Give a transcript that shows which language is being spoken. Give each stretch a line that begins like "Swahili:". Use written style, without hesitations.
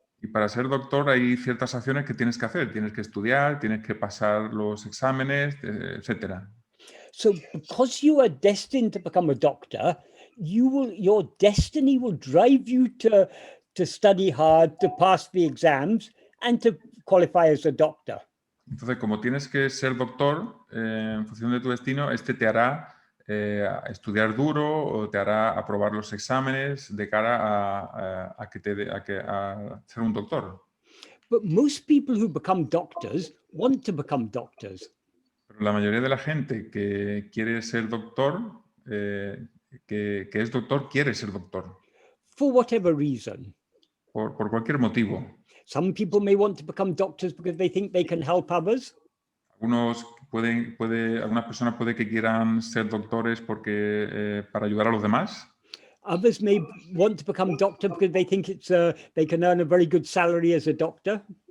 Spanish: Y para ser doctor hay ciertas acciones que tienes que hacer. Tienes que estudiar, tienes que pasar los exámenes, etc.
English: So because you are destined to become a doctor, your destiny will drive you to study hard, to pass the exams, and to qualify as a doctor.
Spanish: Entonces, como tienes que ser doctor, en función de tu destino, te hará estudiar duro o te hará aprobar los exámenes de cara a ser un doctor.
English: But most people who become doctors want to become doctors.
Spanish: Pero la mayoría de la gente que quiere ser doctor, que es doctor, quiere ser doctor.
English: For whatever reason.
Spanish: Por cualquier motivo.
English: Some people may want to become doctors because they think they can help others.
Spanish: Algunas personas puede que quieran ser doctores para ayudar a los demás.
English: Others may want to become doctor because they think they can earn a very good salary as a doctor.